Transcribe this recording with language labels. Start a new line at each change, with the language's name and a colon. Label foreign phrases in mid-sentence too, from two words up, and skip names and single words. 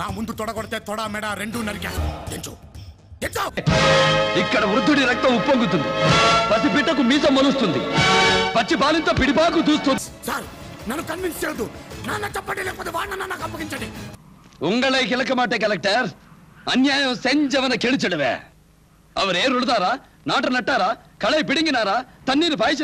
Telugu: నా ముందు తొడగొడితే తొడ మెడ రెండు నరికేస్తాం. తెంచు తెంచు. ఇక్కడ వృద్ధుడి రక్తం ఉప్పొంగుతుంది, పసిబిడ్డకు మీసం మొలుస్తుంది, పచ్చి బాలింతో పిడిపాకు దూస్తుంది. సార్ నన్ను కన్విన్స్ చేయొద్దు. నాన్న చెప్పండి, లేకపోతే వాడిన నాకు అప్పగించండి.
Tamil: உங்களை கிழக்க மாட்டே கலெக்டர், அநியாயம் செஞ்சவனை கெளிச்சிடுவே. அவர் ஏர் உழுதாரா, நாட்டை நட்டாரா, களை பிடுங்கினாரா, தண்ணீர் பாய்ச்சினாரா?